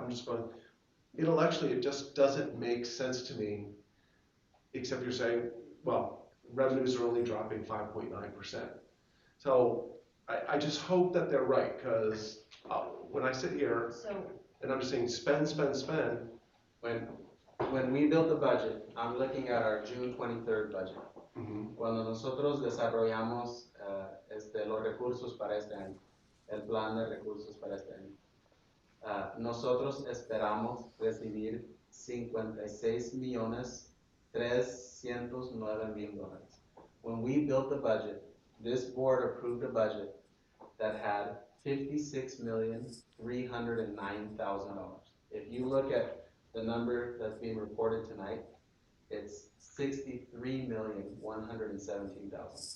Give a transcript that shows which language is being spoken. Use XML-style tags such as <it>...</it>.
<en>I'm just going, intellectually, it just doesn't make sense to me, except you're saying, well, revenues are only dropping 5.9%. So I just hope that they're right, because when I sit here and I'm just saying spend, When we built the budget, I'm looking at our June 23rd budget.</en> <es>Cuando nosotros desarrollamos los recursos para este año, el plan de recursos para este año, nosotros esperamos recibir $56,309,000.</es> <en>When we built the budget, this board approved a budget that had $56,309,000. If you look at the number that's being reported tonight, it's $63,117,000.</en>